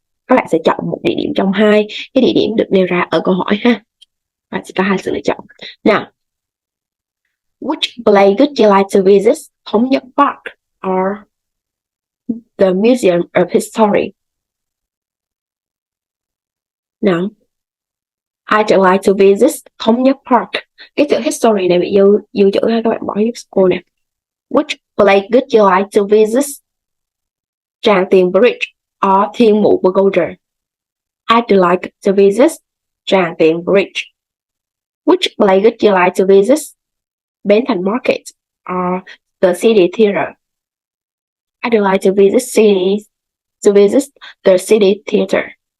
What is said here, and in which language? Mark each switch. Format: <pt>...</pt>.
<vi>Các bạn sẽ chọn một địa điểm trong hai cái địa điểm được nêu ra ở câu hỏi ha. Bạn sẽ có hai sự lựa chọn.</vi> <en>Now, which place would you like to visit? Thống Nhất Park or the Museum of History? Now, I'd like to visit Thống Nhất Park.</en> <vi>Cái chữ history này bị dư chữ ha, các bạn bỏ giúp cô nè.</vi> <en>Which place would you like to visit? Tràng Tiền Bridge or Thiên Mụ Pagoda? I'd like to visit Tràng Tiền Bridge. Which place would you like to visit? Bến Thành Market or the City Theatre? I'd like to visit the City Theatre.</en>